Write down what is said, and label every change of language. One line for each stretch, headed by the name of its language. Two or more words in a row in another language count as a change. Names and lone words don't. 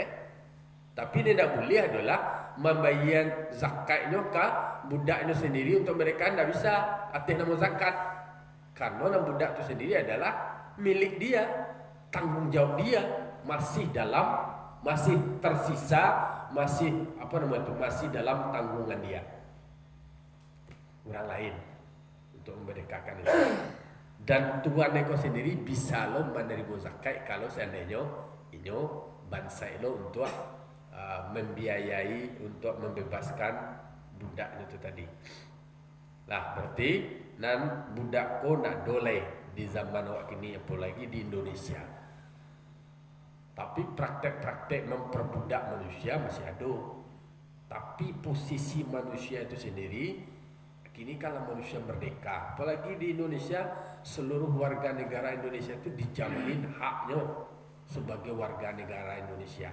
Indonesian: Tapi dia tidak boleh adalah membayar zakatnya ke budaknya sendiri untuk mereka tidak bisa atas nama zakat, karena nama budak itu sendiri adalah milik dia, tanggung jawab dia masih tersisa, masih dalam tanggungan dia, orang lain untuk memerdekakan itu. Dan tuan neko sendiri bisa lo menerima zakat kalau seandainya inyo bangsa lo untuk membiayai untuk membebaskan budaknya itu tadi.
Minangkabau: Lah berarti nan budak ko nak dolai di zaman awak kini,
Indonesian: apalagi di Indonesia. Tapi praktek-praktek memperbudak manusia masih ada. Tapi posisi manusia itu sendiri kini kalau manusia merdeka, apalagi di Indonesia, seluruh warga negara Indonesia itu dijamin haknya sebagai warga negara Indonesia.